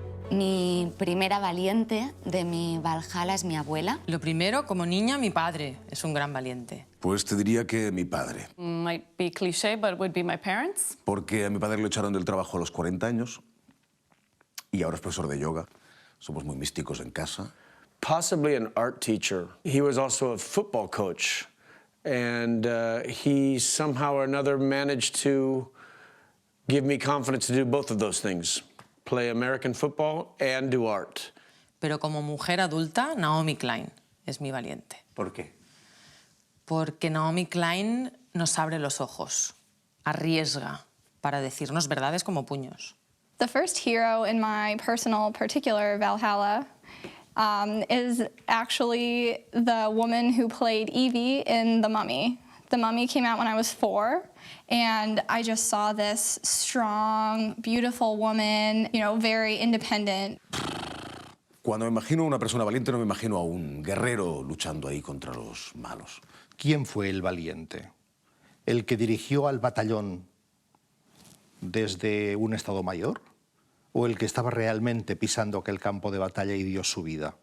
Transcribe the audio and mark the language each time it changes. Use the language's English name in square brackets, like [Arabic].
[Spanish] Mi primera valiente de mi Valhalla es mi abuela. Lo primero, como niña, mi padre es un gran valiente. Pues te diría que mi padre. [English] Might be cliché, but it would be my parents. [Spanish] Porque a mi padre lo echaron del trabajo a los 40 años y ahora es profesor de yoga. Somos muy místicos en casa. [English] Possibly an art teacher. He was also a football coach. And he somehow or another managed to give me confidence to do both of those things. Play American football and do art. [Spanish] Pero como mujer adulta, Naomi Klein es mi valiente. ¿Por qué? Porque Naomi Klein nos abre los ojos, arriesga para decirnos verdades como puños. [English] The first hero in my personal particular Valhalla is actually the woman who played Evie in The Mummy. The Mummy came out when I was 4, and I just saw this strong, beautiful woman, you know, very independent. [Spanish] Cuando me imagino a una persona valiente, no me imagino a un guerrero luchando ahí contra los malos. ¿Quién fue el valiente? ¿El que dirigió al batallón desde un estado mayor? ¿O el que estaba realmente pisando aquel campo de batalla y dio su vida?